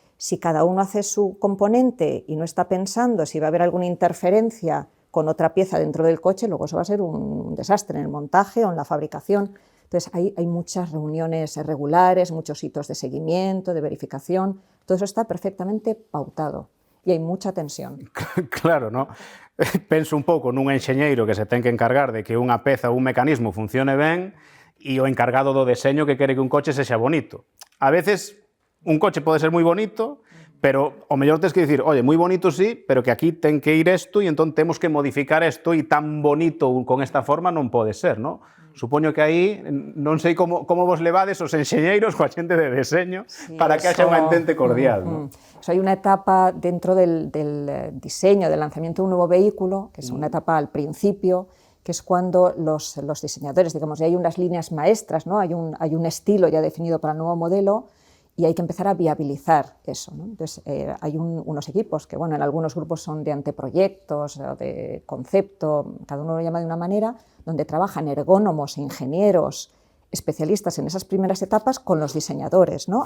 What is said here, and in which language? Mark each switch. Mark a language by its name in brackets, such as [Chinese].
[Spanish] Si cada uno hace su componente y no está pensando si va a haber alguna interferencia con otra pieza dentro del coche, luego eso va a ser un desastre en el montaje o en la fabricación. Entonces hay muchas reuniones regulares, muchos hitos de seguimiento, de verificación, todo eso está perfectamente pautado e hai mucha tensión. [Galician] Claro, non? Penso un pouco nun enxeñeiro que se ten que encargar de que unha peza ou un mecanismo funcione ben e o encargado do deseño que quere que un coche sexa bonito. A veces un coche pode ser moi bonito, pero o mellor tens que dicir, oye, moi bonito sí, pero que aquí ten que ir isto e entón temos que modificar isto e tan bonito con esta forma non pode ser, non? Supoño que aí, non sei como vos levades os enxeñeiros coa xente de deseño para que haxa unha entente cordial, non? [Spanish] Hay una etapa dentro del diseño, del lanzamiento de un nuevo vehículo, que es una etapa al principio, que es cuando los diseñadores, digamos, ya hay unas líneas maestras, ¿no? Hay un estilo ya definido para el nuevo modelo, y hay que empezar a viabilizar eso, ¿no? Entonces, hay unos equipos que, bueno, en algunos grupos son de anteproyectos, o de concepto, cada uno lo llama de una manera, donde trabajan ergónomos e ingenieros especialistas en esas primeras etapas con los diseñadores, ¿no?